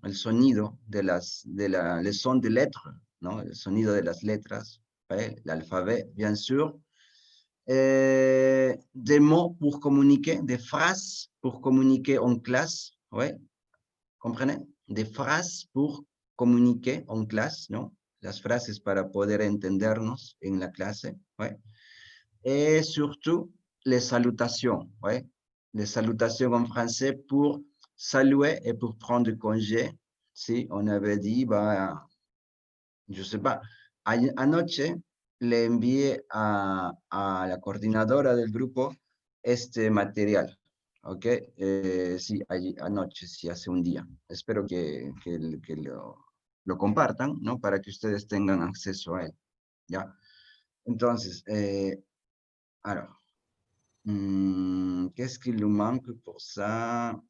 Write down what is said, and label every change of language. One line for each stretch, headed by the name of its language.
Spanish: El sonido
French: les sons de lettres,
Spanish: ¿no? El sonido de las letras.
French: ¿Ouais? L'alphabet, bien sûr. Des mots pour communiquer, des phrases pour communiquer en classe. ¿Ouais? ¿Comprenez? Des phrases pour communiquer en classe,
Spanish: ¿no? Las frases para poder entendernos en la clase.
French: ¿Ouais? Et surtout, les salutations. ¿Ouais? Les salutations en français pour saluer et pour prendre congé. Si on avait dit, bah, je ne sais pas,
Spanish: anoche le envié a la coordinadora del grupo este material. ¿Ok? Sí, anoche, sí, hace un día. Espero que lo compartan, ¿no? Para que ustedes tengan acceso a él. ¿Ya? Entonces,
French: alors, qu'est-ce qu'il nous manque pour ça?